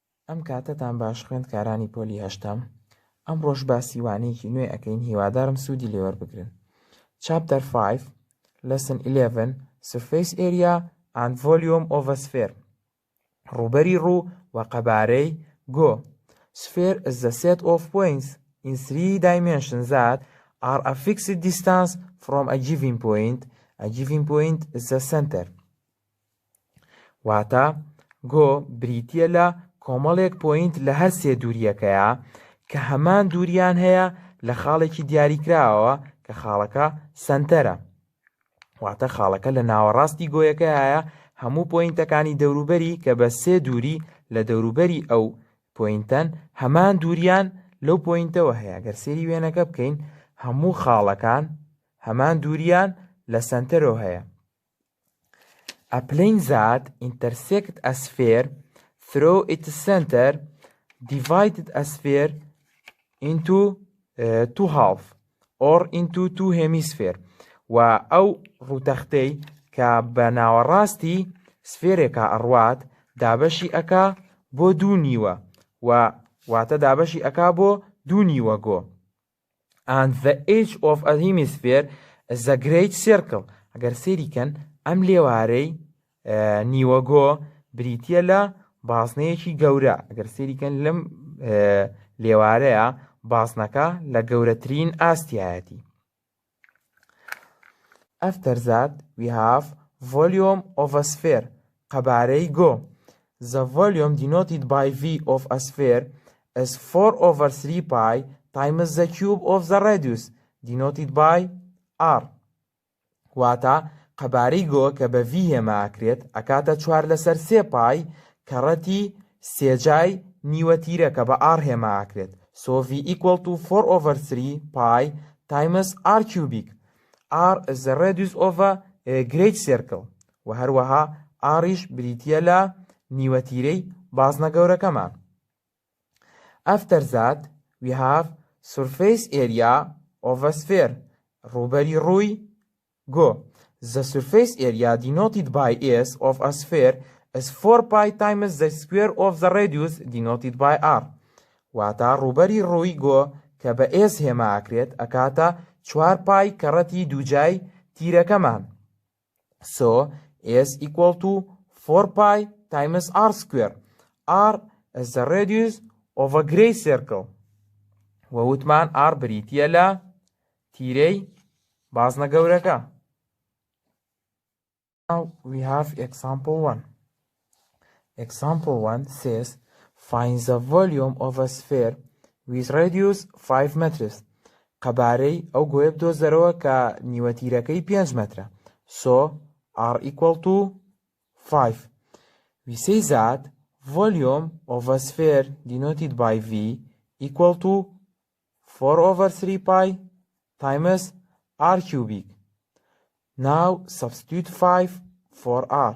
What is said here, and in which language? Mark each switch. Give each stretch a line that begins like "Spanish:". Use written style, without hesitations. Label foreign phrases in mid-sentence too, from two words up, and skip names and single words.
Central Kurdish: ئەم کاتەتان باش خوێندکارانی پۆلی هەشتم. ئەمڕۆژ باسی وانەیەکی نوێ ئەکەین، هیوادارم سوودی لێوەربگرن.
English: Chapter 5 Lesson 11 Surface Area and Volume of a Sphere.
Central Kurdish: ڕووبەری ڕوو و قەبارەی Go.
English: Sphere is the set of points in 3 dimensions that are a fixed distance from a given point. A given point is the center.
Central Kurdish: واتە Go بریتیە لە کۆمەڵێک پۆینت لە هەر سێ دووریەکەیە کە هەمان دووریان هەیە لە خاڵێکی دیاریکراوە کە خاڵەکە سەنتەرە. واتە خاڵەکە لە ناوەڕاستی گۆیەکە هەیە هەموو پۆینتەکانی دەوروبەری کە بە سێ دووری لە دەوروبەری ئەو پۆینتەن هەمان دووریان لەو پۆینتەوە هەیە. گەر سێری وێنەکە بکەین هەموو خاڵەکان هەمان دووریان لە سەنتەرەوە هەیە.
English: A plane that intersects a sphere through its center divided a sphere into two halves or into two hemispheres.
Central Kurdish: و ئەو ڕووتەختەی کە بە ناوەڕاستی سفێرێکە ئەڕوات دابەشی ئەکا بۆ دوو نیوە واتە دابەشی ئەکا بۆ دوو نیوە گۆ.
English: And the edge of a hemisphere is a great circle.
Central Kurdish: ئەگەر سێریکەن ئەم لێوارەی نیوە گۆ بریتیە لە باسنەیەکی گەورە. ئەگەر سێریکەن لەم لێوارەیە باسنەکە لە گەورەترین ئاستیایەتی.
English: After that, we have volume of a sphere,
Central Kurdish: قەبارەی Go.
English: The volume denoted by V of a sphere is 4/3 pi times the cube of the radius denoted by R.
Central Kurdish: واتە قەبارەی Go کە بە V هێما ئەکرێت ئەکاتە 4/3 پای کە ڕەتی سێجای نیوەتیرە کە بە R هێما ئەکرێت.
English: So V equal to 4/3 pi times R cubic. R is the radius of a great circle.
Central Kurdish: و هەروەها Rش بریتیە لە نیوەتیرەی بازنە گەورەکەمان.
English: After that, we have surface area of a sphere.
Central Kurdish: ڕووبەری ڕووی Go.
English: The surface area denoted by S of a sphere is 4 pi times the square of the radius denoted by R.
Central Kurdish: واتە ڕووبەری ڕووی Go کە بە S هێما ئەکرێت ئەکاتە 4 پای کە ڕەتی دووجای تیرەکەمان.
English: So S equal to 4 pi times R square. R is the radius of a great circle.
Central Kurdish: وەوتمان R بریتیە لە تیرەی بازنە گەورەکە.
English: Now we have example 1. Example 1 says find the volume of a sphere with radius 5 meters.
Central Kurdish: قەبارەی ئەو گۆیە بدۆزەرەوە کە نیوەتیرەکەی 5 مەترە.
English: So R equal to 5. We say that volume of a sphere denoted by V equal to 4/3 pi times R cubic. Now substitute 5 for R.